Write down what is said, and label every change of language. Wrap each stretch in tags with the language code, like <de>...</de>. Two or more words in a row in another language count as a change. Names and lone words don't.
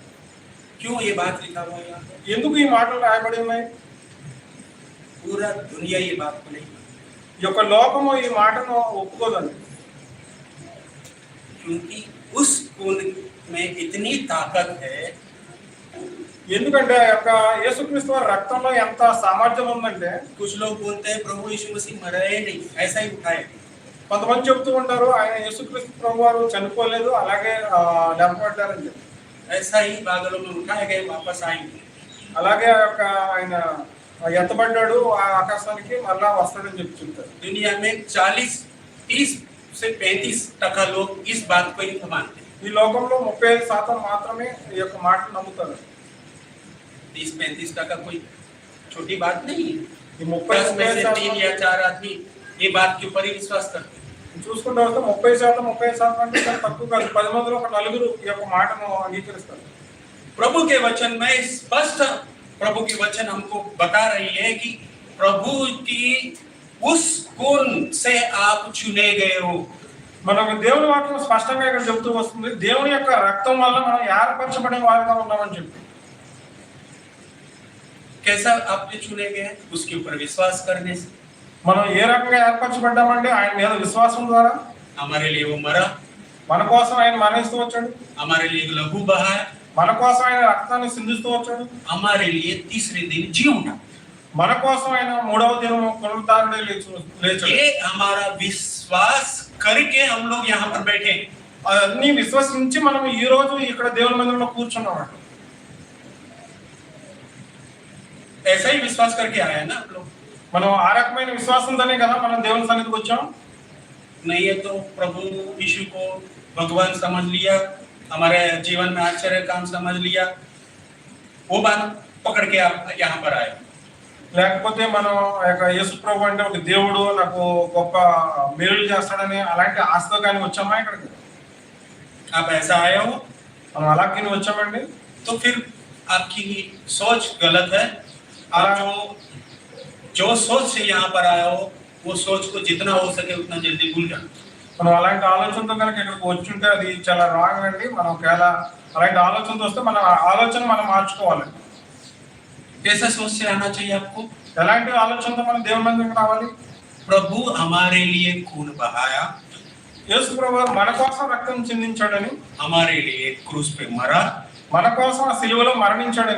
<hi>क्यों ये बात लिखा हुआ है यहाँ पे?</hi> <te>ఎందుకు ఈ మాటలు రాయబడి ఉన్నాయి?</te> <hi>पूरा दुनिया ये बात को नहीं,</hi> <te>ఈ యొక్క లోకము ఈ మాటను ఒప్పుకోదండి.</te> <hi>क्योंकि उस खून में इतनी ताकत है।</hi> <te>ఎందుకంటే ఆ యొక్క యేసుక్రీస్తు వారి రక్తంలో ఎంత సామర్థ్యం ఉందంటే,</te> <hi>कुछ लोग बोलते हैं प्रभु यीशु मसीह मरा ही नहीं, ऐसा ही उठाए।</hi> <te>కొంతమంది చెప్తూ ఉంటారు ఆయన యేసుక్రీస్తు ప్రభు వారు చనిపోలేదు, అలాగే లేపబడ్డారని చెప్పి.</te> <hi>ऐसा ही बादलों में उठाए गए, वापस आएंगे।</hi> <te>అలాగే ఆ యొక్క ఆయన ఎత్తబడ్డాడు, ఆ ఆకాశానికి మళ్ళా వస్తాడని చెప్పి చెప్తారు.</te> <hi>दुनिया में 40-30 से 35% लोग इस बात को ही मानते हैं।</hi> <te>ఈ లోకంలో 35% మాత్రమే ఈ యొక్క మాటను నమ్ముతారు.</te> <hi>30-35% कोई छोटी बात नहीं है।</hi> <te>ఈ</te> <hi>10 में से 3 30% या 4 आदमी ये बात के ऊपर ही विश्वास करते हैं।</hi> <te>చూసుకుంటే వస్తే 30% అంటే చాలా తక్కువ కాదు. 10 మందిలో ఒక 4 ఈ యొక్క మాటను అంగీకరిస్తారు.</te> <hi>प्रभु के वचन में स्पष्ट प्रभु की वचन हमको बता रही है कि प्रभु की उस खून से आप चुने गए हो।</hi> <te>మనకు దేవుని వాక్యం స్పష్టంగా ఇక్కడ చెబుతూ వస్తుంది, దేవుని యొక్క రక్తం వల్ల మనం ఏర్పరచబడిన వారిగా ఉన్నామని చెప్పి.</te> <hi>कैसा आपने चुने गए? उसके ऊपर विश्वास करने से।</hi> <te>మనం ఏ రకంగా ఏర్పరచబడ్డామంటే ఆయన మీద విశ్వాసం ద్వారా.</te> <hi>हमारे लिए वो मरा,</hi> <te>మన కోసం ఆయన మరణిస్తూ వచ్చాడు,</te> <hi>हमारे लिए एक लहू बहाया,</hi> <te>మన కోసం ఆయన రక్తాన్ని సిందిస్తూ వచ్చాడు,</te> <hi>हमारे लिए तीसरे दिन जी उठा।</hi> <te>మన కోసం ఆయన 3వ దినం పునరుద్ధారుడై లేచాడు.</te> <hi>ये हमारा विश्वास करके हम लोग यहाँ पर बैठे।</hi> <te>అన్ని విశ్వసించి మనం ఈ రోజు ఇక్కడ దేవుని మందిరంలో కూర్చున్నాం.</te> <hi>ऐसा ही विश्वास करके आया है ना आप लोग।</hi> <te>మనం ఆ రకమైన విశ్వాసంతోనే కదా మనం దేవుని సన్నిధికి వచ్చాం.</te> <hi>नहीं है तो प्रभु यीशु को भगवान समझ लिया, हमारे जीवन में आश्चर्य काम समझ लिया, वो बात पकड़ के आप यहाँ पर आए।</hi> <te>లేకపోతే మనం యేసు ప్రభు అంటే ఒక దేవుడు నాకు గొప్ప మేలు చేస్తాడని అలాంటి ఆశతో కానీ వచ్చామా ఇక్కడికి?</te> <hi>आप ऐसा आए हो</hi> <te>మనం అలాగే వచ్చామండి.</te> <hi>तो फिर आपकी सोच गलत है। आप जो सोच से यहाँ पर आए हो वो सोच को जितना हो सके उतना जल्दी भूल जाओ।</hi> <te>మనం అలాంటి ఆలోచనతో కనుక ఇక్కడికి వచ్చుంటే అది చాలా రాంగ్ అండి. మనం ఒకవేళ అలాంటి ఆలోచనతో వస్తే మన ఆలోచన మనం మార్చుకోవాలి.</te> <hi>कैसा सोच से आना चाहिए आपको?</hi> <te>ఎలాంటి ఆలోచనతో మనం దేవుని మందిరం రావాలి?</te> <hi>प्रभु हमारे लिए खून बहाया,</hi> <te>యేసు ప్రభు మన కోసం రక్తం చిందించాడని,</te> <hi>हमारे लिए क्रूस पे मरा,</hi> <te>మన కోసం ఆ సిలువలో మరణించాడని,</te>